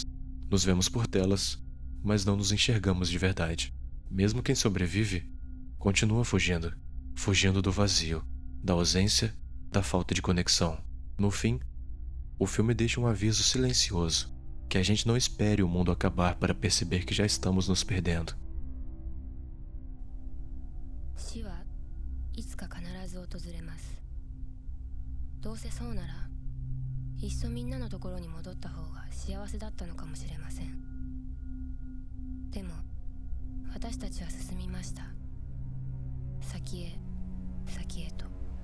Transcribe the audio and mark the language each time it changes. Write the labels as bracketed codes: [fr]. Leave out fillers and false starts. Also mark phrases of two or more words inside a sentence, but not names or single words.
[pt] Nos vemos por telas, mas não nos enxergamos de verdade. Mesmo quem sobrevive, continua fugindo. Fugindo do vazio, da ausência, da falta de conexão. No fim, o filme deixa um aviso silencioso, que a gente não espere o mundo acabar para perceber que já estamos nos perdendo. [ja] 死はいつか必ず訪れます。どうせそうなら、いっそみんなのところに戻った方が幸せだったのかもしれません。でも、私たちは進みました。先へ、先へと。